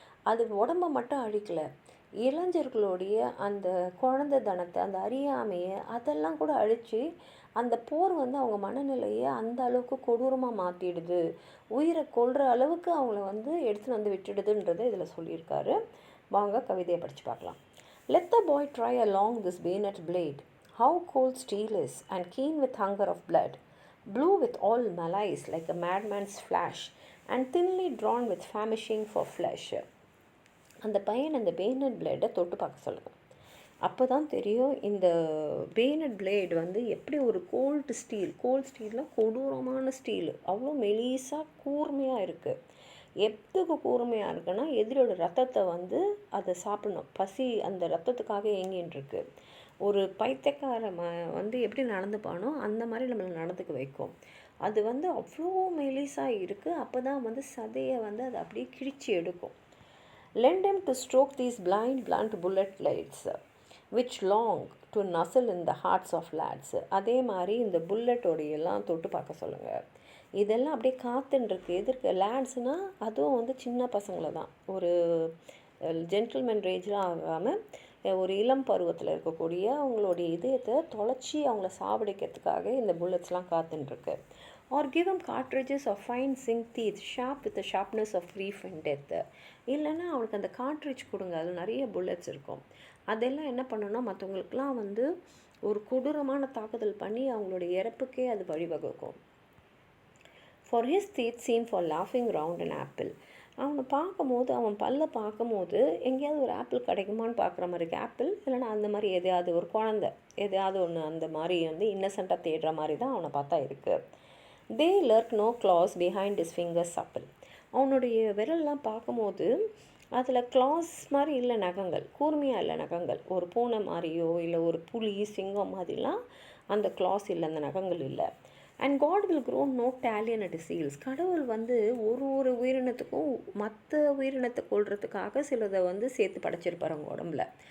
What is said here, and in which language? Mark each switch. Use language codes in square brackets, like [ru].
[ta] அது உடம்பை மட்டும் அழிக்கலை, இளைஞர்களுடைய அந்த குழந்தை தனத்தை, அந்த அறியாமையை அதெல்லாம் கூட அழித்து அந்த போர் அவங்க மனநிலையை அந்த அளவுக்கு கொடூரமாக மாற்றிடுது, உயிரை கொல்ற அளவுக்கு அவங்கள எடுத்துன்னு விட்டுடுதுன்றதை இதில் சொல்லியிருக்காரு. வாங்க கவிதையை படித்து பார்க்கலாம். [en] Let the boy try along this bayonet blade, how cold steel is, and keen with hunger of blood, blue with all malice like a madman's flash, and thinly drawn with famishing for flesh. [ta] அந்த பையன் அந்த bonnet பிளேடை தொட்டு பார்க்க சொல்லுங்கள். அப்போ தான் தெரியும் இந்த பேனட் பிளேடு எப்படி ஒரு கோல்டு ஸ்டீலில் கொடூரமான ஸ்டீலு, அவ்வளோ மெலிசாக கூர்மையாக இருக்குது. எதுக்கு கூர்மையாக இருக்குன்னா எதிரோட ரத்தத்தை அதை சாப்பிடணும், பசி அந்த ரத்தத்துக்காக ஏங்கின்ட்டுருக்கு. ஒரு பைத்தியக்கார எப்படி நடந்துப்பானோ அந்த மாதிரி நம்மளை நடந்துக்க வைக்கும். அது அவ்வளோ மெலிசாக இருக்குது. அப்போ தான் சதையை அதை அப்படியே கிழிச்சி எடுக்கும். [en] Lend him to stroke these blind blunt bullet blades which long to nuzzle in the hearts of lads. [ta] அதே மாதிரி இந்த புல்லட்டோடையெல்லாம் தொட்டு பார்க்க சொல்லுங்கள். இதெல்லாம் அப்படியே காத்துன்ருக்கு. எதிர்க்க லேட்ஸ்னால் அதுவும் சின்ன பசங்களை தான், ஒரு ஜென்டில்மேன் ரேஜ்லாம் ஆகாமல் ஒரு இளம் பருவத்தில் இருக்கக்கூடிய அவங்களுடைய இதயத்தை தொலைச்சி அவங்கள சாவடிக்கிறதுக்காக இந்த புல்லட்ஸ்லாம் காத்துட்டுருக்கு. [en] Or give them cartridges of fine zinc teeth, sharp with the sharpness of grief and death. [ta] இல்லைன்னா அவனுக்கு அந்த கார்ட்ரிட்ஜ் கொடுங்க, அதில் நிறைய புல்லட்ஸ் இருக்கும். அதெல்லாம் என்ன பண்ணணும்னா மற்றவங்களுக்குலாம் வந்து ஒரு கொடூரமான தாக்குதல் பண்ணி அவங்களுடைய இறப்புக்கே அது வழிவகுக்கும். [en] For his teeth seem for laughing round an apple. [ta] அவனை பார்க்கும்போது அவன் பல்ல பார்க்கும்போது எங்கேயாவது ஒரு ஆப்பிள் கிடைக்குமான்னு பார்க்குற மாதிரி இருக்குது. ஆப்பிள் இல்லைன்னா அந்த மாதிரி எதையாவது ஒரு குழந்தை எதையாவது ஒன்று அந்த மாதிரி வந்து இன்னசென்ட்டாக தேடுற மாதிரி தான் அவனை பார்த்தா இருக்குது. [en] They lurk no claws behind his fingers supple. [ta] அவனுடைய விரல்லாம் பார்க்கும்போது அதில் கிளாஸ் மாதிரி இல்லை, நகங்கள் கூர்மையாக இல்லை நகங்கள். ஒரு பூனை மாதிரியோ இல்லை ஒரு புலி சிங்கம் மாதிரிலாம் அந்த கிளாஸ் இல்லை, அந்த நகங்கள் இல்லை. [en] And God will grow no talon at seals. [ta] கடவுள் வந்து ஒரு உயிரினத்துக்கும் மற்ற உயிரினத்தை கொள்றதுக்காக சிலதை வந்து சேர்த்து படைச்சிருப்பார் அவங்க உடம்புல.